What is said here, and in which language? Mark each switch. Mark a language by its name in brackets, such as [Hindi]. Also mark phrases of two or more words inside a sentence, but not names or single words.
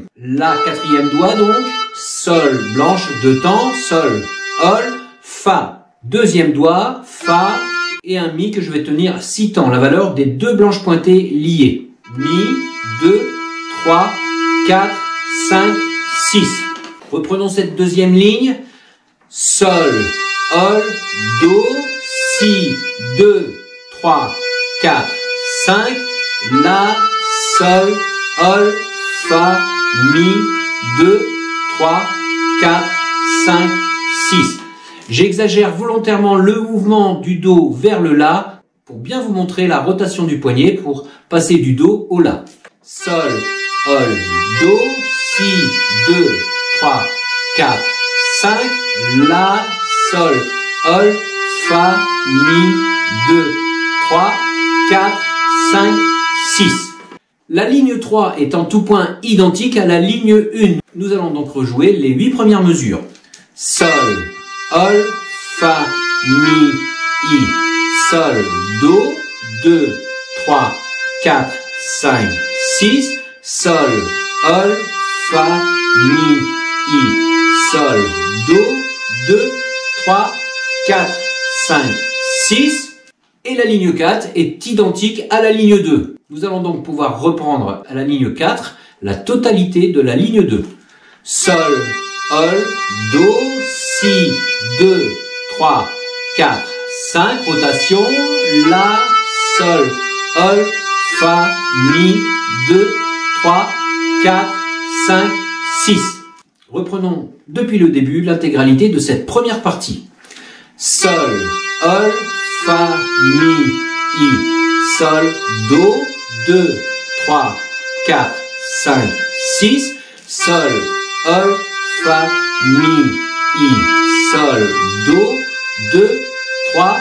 [French] La quatrième doigt donc, Sol, blanche, 2 temps, Sol, Ol, Fa. Deuxième doigt, Fa et un Mi que je vais tenir à 6 temps, la valeur des deux blanches pointées liées. Mi, 2, 3, 4, 5, 6. Reprenons cette deuxième ligne. Sol, Ol, Do, Si, 2, 3, 4, 5. La, Sol, Ol, Fa, Mi, 2, 3, 4, 5, 6. J'exagère volontairement le mouvement du Do vers le La pour bien vous montrer la rotation du poignet pour passer du Do au La. Sol, Ol, Do, Si, 2, 3, 4, 5, La, Sol, Ol, Fa, Mi, 2, 3, 4, 5, 6. La ligne 3 est en tout point identique à la ligne 1. Nous allons donc rejouer les 8 premières mesures. Sol, Ol, Fa, Mi, I, Sol, Do, 2, 3, 4, 5, 6, Sol, Ol, Fa, Mi, I, Sol, Do, 2, 3, 4, 5, 6. Et la ligne 4 est identique à la ligne 2. Nous allons donc pouvoir reprendre à la ligne 4 la totalité de la ligne 2. Sol, Ol, Do, Si, 2, 3, 4, 5, rotation, La, Sol, Ol, Fa, Mi, 2, 3, 4, 5, 6. Reprenons depuis le début l'intégralité de cette première partie. Sol, Ol, Fa, Mi, I, Sol, Do, 2, 3, 4, 5, 6, Sol, Ol, Fa, Mi, I, Sol, Do, 2, 3,